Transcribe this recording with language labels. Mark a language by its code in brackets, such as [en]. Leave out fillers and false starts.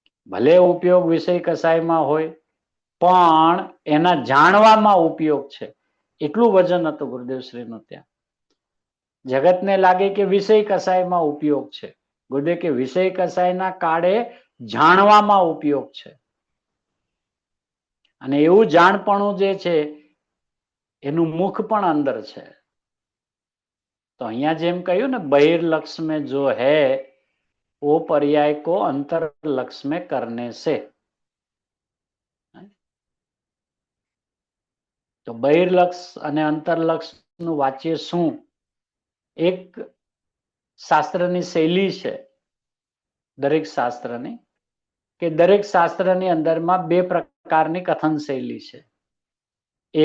[gu] ભલે ઉપયોગ વિષય કસાયમાં હોય પણ એના જાણવામાં ઉપયોગ છે, એટલું વજન હતું ગુરુદેવશ્રીનું ત્યાં। જગતને લાગે કે વિષય કસાયમાં ઉપયોગ છે, ગુરુદેવ કે વિષય કસાયના કાળે જાણવામાં ઉપયોગ છે। અને એવું જાણપણું જે છે એનું મુખ પણ અંદર છે। તો અહીંયા જેમ કહ્યું ને [hi] બહિર્લક્ષ્ય में जो है वो पर्याय को अंतरलक्ष्य में करने से। [gu] તો બહિર્લક્ષ્ય અને અંતરલક્ષ્યનું વાચ્ય શું? એક શાસ્ત્રની શૈલી છે દરેક શાસ્ત્રની, કે દરેક શાસ્ત્રની અંદરમાં બે પ્રકારની કથન શૈલી છે।